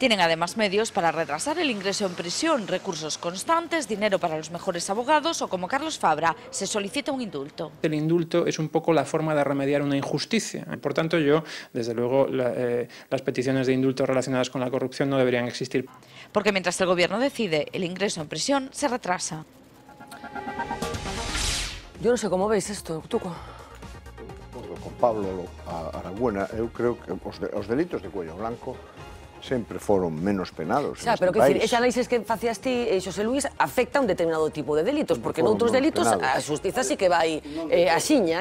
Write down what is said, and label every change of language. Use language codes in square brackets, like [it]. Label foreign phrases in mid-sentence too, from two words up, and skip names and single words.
[es] Tienen además medios para retrasar el ingreso en prisión, recursos constantes, dinero para los mejores abogados o, como Carlos Fabra, se solicita un indulto. El indulto es un poco la forma de remediar una injusticia. Por tanto, yo, desde luego, las peticiones de indulto relacionadas con la corrupción no deberían existir. Porque mientras el Gobierno decide, el ingreso en prisión se retrasa. [gl] Yo non sei como veis isto, Tuco. Con Pablo Aragüena, eu creo que os delitos de [es] cuello blanco [gl] sempre foron menos penados. Xa, pero que dicir, ese análisis que facías ti, Xosé Luís, afecta a un determinado tipo de delitos, porque noutros delitos a xustiza sí que vai axiña,